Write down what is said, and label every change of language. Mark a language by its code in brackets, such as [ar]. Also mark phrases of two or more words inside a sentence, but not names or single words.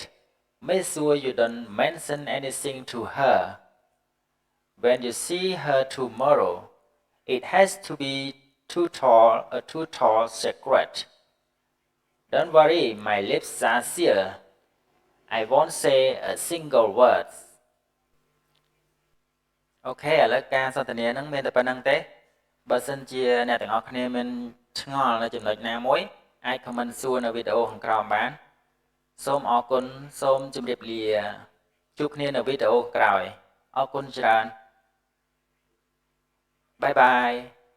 [en] Make sure you don't mention anything to her. When you see her tomorrow, it has to be a total secret. Don't worry, my lips are sealed. I won't say a single word. [km] អូខេឥឡូវការសន្ទនាហ្នឹងមានតែប៉ុណ្្នឹងទេបើសិនជាអ្នកទាំងអស់គ្នាមានឆ្ងល់នៅចំណុចណាមួយអាច comment សួរនៅវីដេអូខាងក្រោមបានសូមអរគុណសូមជម្រាបលាជួបគ្នានៅវីដេអូក្រោយអរគុណច្រើន [en] bye bye